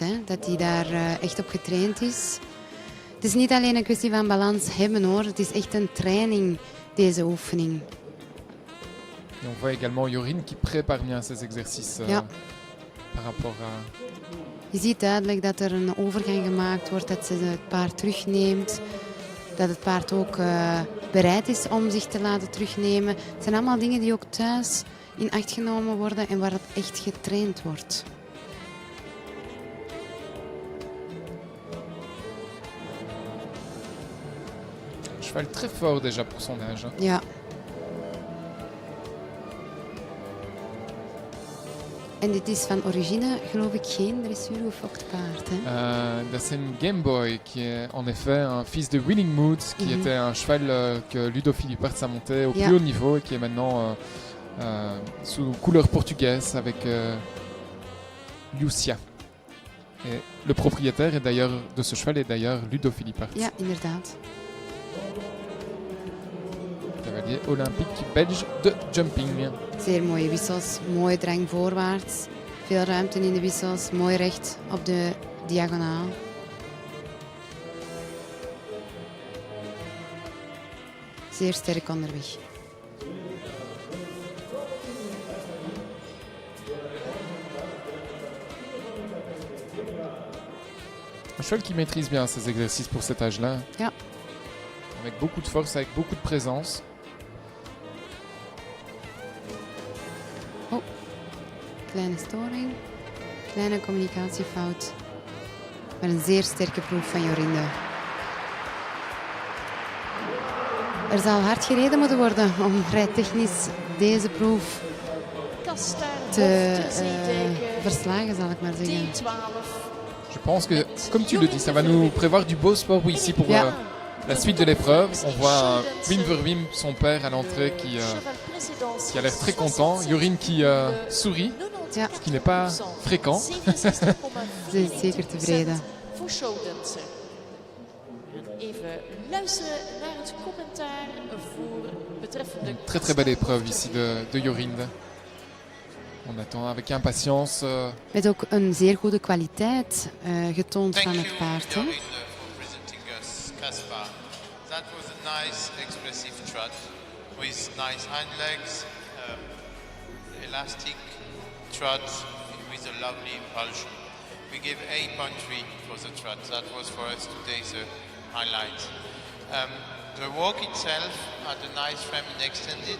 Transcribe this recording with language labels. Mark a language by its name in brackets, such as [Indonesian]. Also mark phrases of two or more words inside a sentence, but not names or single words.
[Dutch] Hè? Dat hij daar echt op getraind is. Het is niet alleen een kwestie van balans hebben hoor. Het is echt een training, deze oefening. [French] Et on voit également Jorien qui prépare bien ses exercices par rapport [Dutch] Je ziet duidelijk dat er een overgang gemaakt wordt, dat ze het paard terugneemt. Dat het paard ook bereid is om zich te laten terugnemen. Het zijn allemaal dingen die ook thuis in acht genomen worden en waar het echt getraind wordt. [French] Un cheval très fort déjà pour son âge. Hein. [Dutch] Ja. En dit is van origine, geloof ik, geen dressuur gefokt paard. Hè? [French] Dat c'est une Game Boy qui est en effet un fils de Winning Mood, qui était un cheval que Ludo Philipparts a monté au plus haut niveau et qui est maintenant sous couleur portugaise avec Lucia. Et le propriétaire est d'ailleurs de ce cheval est d'ailleurs Ludo Philipparts, [Dutch] Ja, inderdaad. [French] cavalier olympique belge de jumping. [Dutch] Zeer mooie wissels, mooie drang voorwaarts. Veel ruimte in de wissels, mooi recht op de diagonaal. Zeer sterk onderweg. [French] Un cheval qui maîtrise bien ses exercices pour cet âge-là. [Dutch] Ja. [French] Avec beaucoup de force, avec beaucoup de présence. [Dutch] Kleine storing, kleine communicatiefout. Maar een zeer sterke proef van Jorinde. Er zal hard gereden moeten worden om rijtechnisch deze proef Kastard, te Hof, de Zeedijken, verslagen, zal ik maar zeggen. D12. [French] Je pense que, comme tu le dis, ça va nous prévoir du beau sport ici pour [Dutch] Ja. [French] la suite de l'épreuve. On voit Wim Verwim, son père, à l'entrée qui a l'air très content. Jorien qui sourit, [Dutch] Ja. [French] ce qui n'est pas fréquent. [Dutch] Ze is zeker tevreden. Voor showdansen. Even luisteren naar het commentaar voor betreffende... [French] Très très belle épreuve ici de Jorinde. On attend avec impatience. [Dutch] Met ook een zeer goede kwaliteit getoond [English] Thank [Dutch] van [English] you, [Dutch] het paard. Hè? [English] Jorinde, for presenting us Caspar. That was a nice, expressive trot with nice hind legs, elastic trot with a lovely impulsion. We give 8.3 for the trot. That was for us today's highlight. The walk itself had a nice frame and extended.